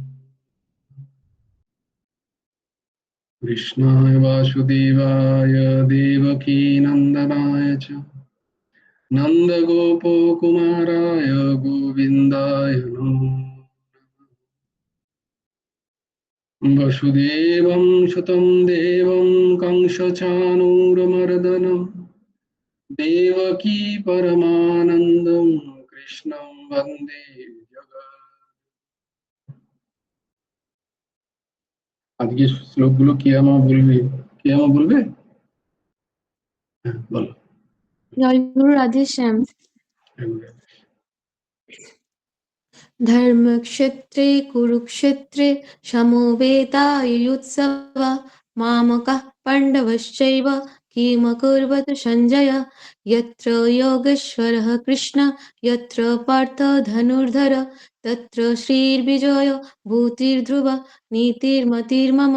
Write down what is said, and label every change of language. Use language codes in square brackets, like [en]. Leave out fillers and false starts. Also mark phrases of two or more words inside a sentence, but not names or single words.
[sa] कृष्णाय वासुदेवाय देवकीनन्दनाय च नन्दगोपकुमाराय गोविन्दाय नमो नमः। वसुदेवं सुतं देवं कंसचाणूरमर्दनं देवकी परमानन्दं कृष्णं वन्दे जगत्। [bn] আজকে শ্লোকগুলো কে আমা বলবে? কে আমা বলবে? হ্যাঁ বলো। জয়গুরু রাধেশ্যাম। [sa] धर्मक्षेत्रे कुरुक्षेत्रे समवेतायुयुत्सव मामकः पाण्डवश्चैव किमकुर्वत सञ्जय। यत्र योगेश्वरः कृष्ण यत्र पार्थ धनुर्धर तत्र श्रीर्विजयो भूतिर्ध्रुव नीतिर्मतिर्मम।